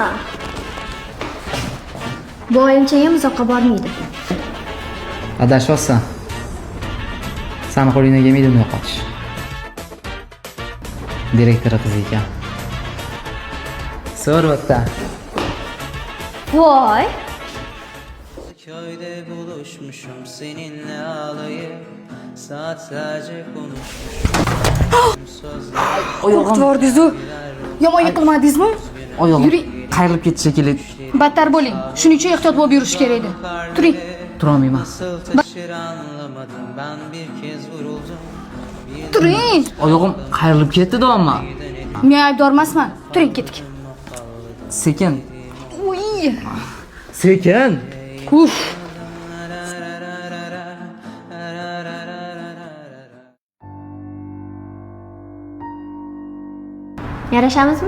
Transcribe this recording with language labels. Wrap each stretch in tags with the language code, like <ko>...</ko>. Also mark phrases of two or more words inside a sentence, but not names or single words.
<uz>Bu oyimchayam uzoqqa bormaydi. Adashibsan. Sani qo'lingdan kelmaydi uni yo'qotish. Direktori qizi ekan. So'rvatda. Voy.</uz> <tr>Köyde buluşmuşum seninle ağlayıp saatlerce konuşmuşum.</tr> <uz>Qo'rqitvordiz-ku. Yomon yiqilmadingizmi? Oyog'im Yuring. qayrilib ketdi shekilli. Battar bo'ling. Shuning uchun ehtiyot bo'lib yurish kerak edi. Turing. Turolmayman.</uz> <tr>Nasıl taşır anlamadım ben bir kez vuruldum.</tr> <uz>Turing. Oyog'im qayrilib ketdi-da amma. Men aybdor emasman. Turing ketdik. Sekin. Uy. Sekin. Uf. Yarashamizmi?</uz>